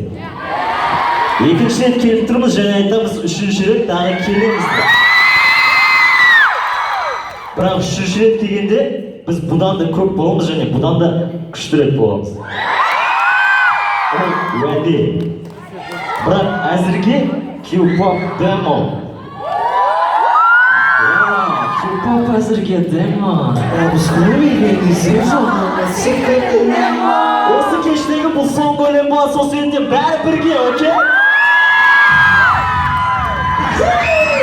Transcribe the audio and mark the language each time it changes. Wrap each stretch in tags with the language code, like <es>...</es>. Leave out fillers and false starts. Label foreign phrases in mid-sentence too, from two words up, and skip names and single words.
<kk>Екінші рет келіп тұрмыз және айтамыз, үшінші рет тағы келеміз деп. Бірақ үшінші рет келгенде біз бұдан да көп боламыз және бұдан да күштірек боламыз. Ол уәде. Бірақ әзірге Q-pop demo. Q-pop әзірге demo. Біз көрмеген десең Осы кештегі бұл соңғы өлең болады, сол себептен бәрі бірге, окей?</kk>